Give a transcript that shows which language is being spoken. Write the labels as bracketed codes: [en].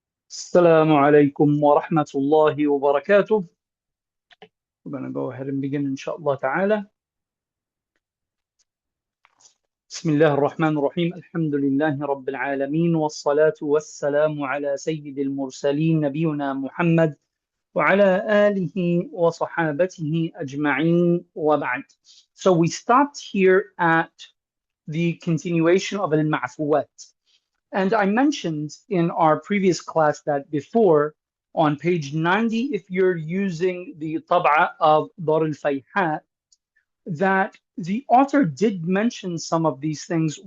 [ar] السلام عليكم ورحمة الله وبركاته. [en] We're going to go ahead and begin inshallah ta'ala. [ar] بسم الله الرحمن الرحيم. الحمد لله رب العالمين والصلاة والسلام على سيد المرسلين نبينا محمد وعلى آله وصحابته أجمعين وبعد. [en] So we stopped here at the continuation of al-ma'fuwat. And I mentioned in our previous class that before, on page 90, if you're using the tab'a of Dar al-Fayhat, that the author did mention some of these things.